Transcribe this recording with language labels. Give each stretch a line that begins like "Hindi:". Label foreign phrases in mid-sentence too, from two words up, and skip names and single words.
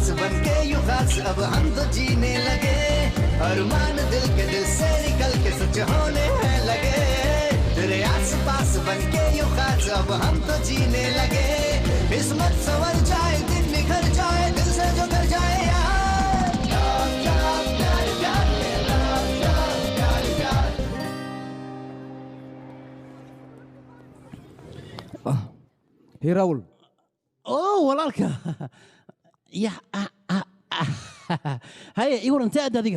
Hindi: बन के यूं खास अब हम तो जीने लगे अरमान दिल के दिल से निकल के सच होने हैं लगे तेरे आस पास बन के यूं खास अब हम तो जीने लगे किस्मत संवर जाए दिन निखर जाए दिल से जो कर जाए
English: Hey Raul.
Somali: Oh, walaalka. Ya. Haye, ii waran taad adiga.